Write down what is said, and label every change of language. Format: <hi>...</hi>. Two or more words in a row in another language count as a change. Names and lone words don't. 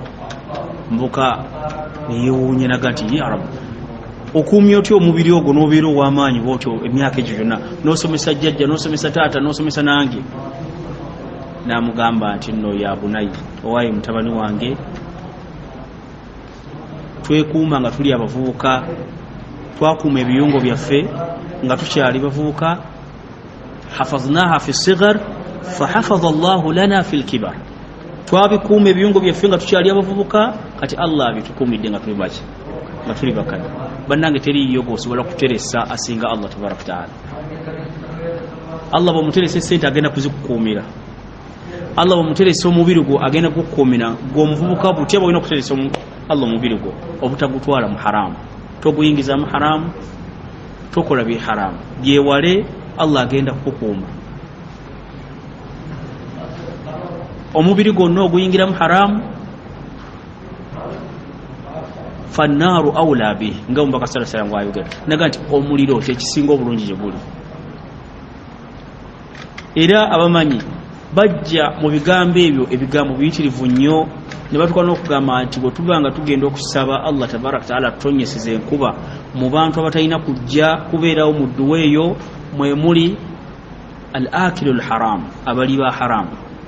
<lg>Mbuka neyewuunye naga nti</lg> <ar>يا ربي,</ar> <lg>okuumya otyo omubiri ogwo n'obeera ow'amaanyi bw'otyo emyaka egyo gyonna, n'osomesa jjajja, n'osomesa taata, n'osomesa nange. N'amugamba nti nno</lg> <ar>يا بني,</ar> <lg>owaayi mutabani wange, twekuuma nga tuli abavubuka, twakuuma ebiyungo byaffe nga tukyali bavubuka.</lg> <ar>حفظناها في الصغر فحفظها الله لنا في الكبر,</ar> <lg>twabikuuma ebiyungo byaffe nga tukyali abavubuka, kati Allah abitukuumidde nga tuli baki, nga tuli bakadde. Bannange teriiyo g'osobola kuteresa asinga Allah</lg> <ar>تبارك تعالى.</ar> <lg>Allah bw'omuteresa essente agenda kuzikukuumira. Allah bw'omuteresa omubiri gwo agenda kukukuumira. Gw'omuvubuka butya bw'olina okuteresa Allah omubiri gwo obutagutwala mu haramu, toguyingiza mu haramu, tokola bye haramu, byewale, Allah agenda kukukuuma. Omubiri gwonna oguyingira mu haramu,</lg> <ar>فالنار أولى به,</ar> <lg>nga omubaka</lg> <ar>صلى الله عليه وسلم</ar> <lg>ayogera. Naga nti omuliro kyekisinga obulungi gye guli. Era abamanyi bajja mu bigambo ebyo, ebigambo biyitirivu nnyo, ne batuuka n'okugamba nti bwe tuba nga tugenda okusaba Allah</lg> <ar>تبارك تعالى</ar> <lg>tutonyeseza enkuba mu bantu abatalina kujja kubeerawo mu dduwa eyo, mwe muli</lg> <ar>الآكل الحرام,</ar> <lg>abali ba haramu.</lg>